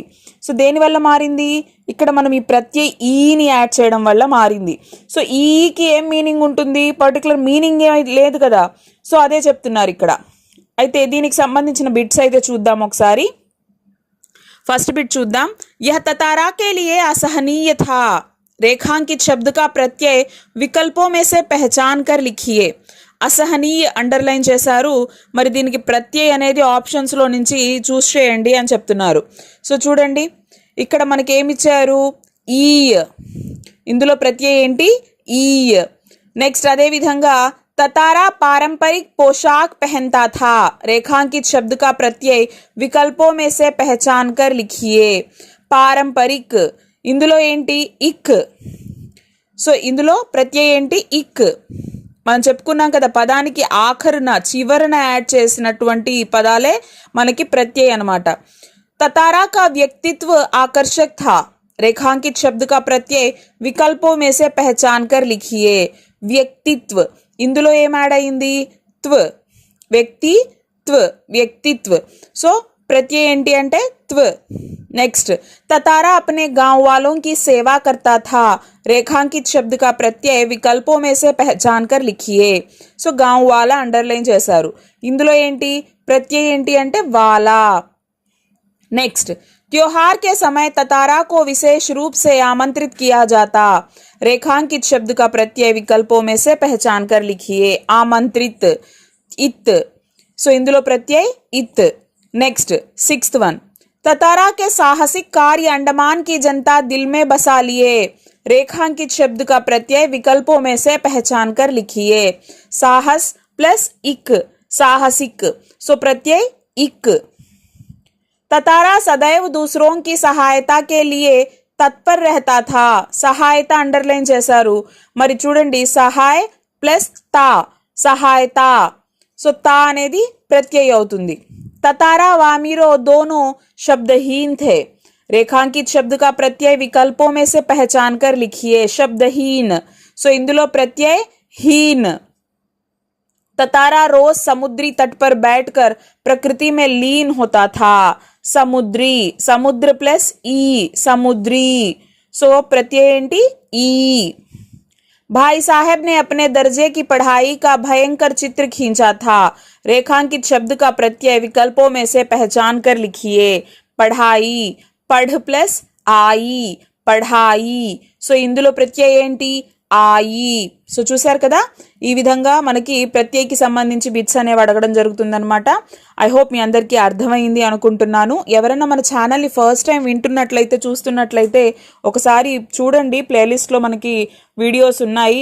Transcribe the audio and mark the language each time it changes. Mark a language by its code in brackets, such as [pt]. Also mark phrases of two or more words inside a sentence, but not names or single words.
[te] సో దేనివల్ల మారింది, ఇక్కడ మనం ఈ ప్రత్యయ ఈని యాడ్ చేయడం వల్ల మారింది. సో ఈకి ఏం మీనింగ్ ఉంటుంది, పర్టికులర్ మీనింగ్ ఏమీ లేదు కదా. సో అదే చెప్తున్నారు ఇక్కడ. అయితే దీనికి సంబంధించిన బిట్స్ అయితే చూద్దాం ఒకసారి. ఫస్ట్ బిట్ చూద్దాం. [hi] यह ततारा के लिए असहनीय था, रेखांकित शब्द का प्रत्यय विकल्पों में से पहचान कर लिखिए. [te] అసహనీయ అండర్లైన్ చేశారు. మరి దీనికి ప్రత్యయ్ అనేది ఆప్షన్స్లో నుంచి చూస్ చేయండి అని చెప్తున్నారు. సో చూడండి, ఇక్కడ మనకి ఏమి ఇచ్చారు, ఈ, ఇందులో ప్రత్యయ్ ఏంటి ఈ. నెక్స్ట్ అదేవిధంగా [hi] ततारा पारंपरिक पोशाक पहनता था, रेखांकित शब्द का प्रत्यय विकल्पों में से पहचान कर लिखिए. पारंपरिक, [te] ఇందులో ఏంటి ఇక్. సో ఇందులో ప్రత్యయ్ ఏంటి ఇక్. మనం చెప్పుకున్నాం కదా, పదానికి ఆఖరున చివరన యాడ్ చేసినటువంటి పదాలే మనకి ప్రత్యయ్ అనమాట. [hi] ततारा का व्यक्तित्व आकर्षक था, रेखांकित शब्द का प्रत्यय विकल्पों में से पहचान कर लिखिए. [te] వ్యక్తిత్వ, ఇందులో ఏం యాడ్ అయింది త్వ, వ్యక్తి త్వ, వ్యక్తిత్వ. సో प्रत्यय ఏంటి అంటే त्व. [hi] नेक्स्ट, ततारा अपने गांव वालों की सेवा करता था, रेखांकित शब्द का प्रत्यय विकल्पों में से पहचान कर लिखिए. [te] సో [hi] गांव वाला [te] అండర్లైన్ చేశారు. ఇందులో ఏంటి ప్రత్యయ ఏంటి అంటే वाला. [hi] नेक्स्ट, त्योहार के समय ततारा को विशेष रूप से आमंत्रित किया जाता, रेखांकित शब्द का प्रत्यय विकल्पों में से पहचान कर लिखिए. आमंत्रित इत. [te] సో ఇందులో ప్రత్యయ ఇత్. [hi] नेक्स्ट, 6th वन, ततारा के साहसिक कार्य अंडमान की जनता दिल में बसा लिए, रेखांकित शब्द का प्रत्यय विकल्पों में से पहचान कर लिखिए. साहस प्लस इक, साहसिक. सो प्रत्यय इक. ततारा सदैव दूसरों की सहायता के लिए तत्पर रहता था, सहायता अंडरलाइन చేశారు. [te] మరి చూడండి, సహాయ ప్లస్ తా సహాయత. సో తా అనేది ప్రత్యయ అవుతుంది. [hi] ततारा व अमीरो दोनों शब्दहीन थे. रेखांकित शब्द का प्रत्यय विकल्पों में से पहचान कर लिखिए. शब्दहीन. सो इंदुलो प्रत्यय हीन. ततारा रोज समुद्री तट पर बैठकर प्रकृति में लीन होता था. समुद्री. समुद्र प्लस ई समुद्री. सो प्रत्यय ఏంటి ई. भाई साहब ने अपने दर्जे की पढ़ाई का भयंकर चित्र खींचा था. रेखांकित शब्द का प्रत्यय विकल्पों में से पहचान कर लिखिए. पढ़ाई. पढ़ प्लस आई पढ़ाई. [te] సో ఇందులో ప్రత్యయ ఏంటి ఆయి. సో చూసారు కదా, ఈ విధంగా మనకి ప్రత్యయకి సంబంధించి బిట్స్ అనేవి అడగడం జరుగుతుందన్నమాట. [en] I hope [te] మీ అందరికీ అర్థమైంది అనుకుంటున్నాను. ఎవరైనా మన ఛానల్ని [en] first time [te] వింటున్నట్లయితే చూస్తున్నట్లయితే ఒకసారి చూడండి, ప్లేలిస్ట్లో మనకి వీడియోస్ ఉన్నాయి.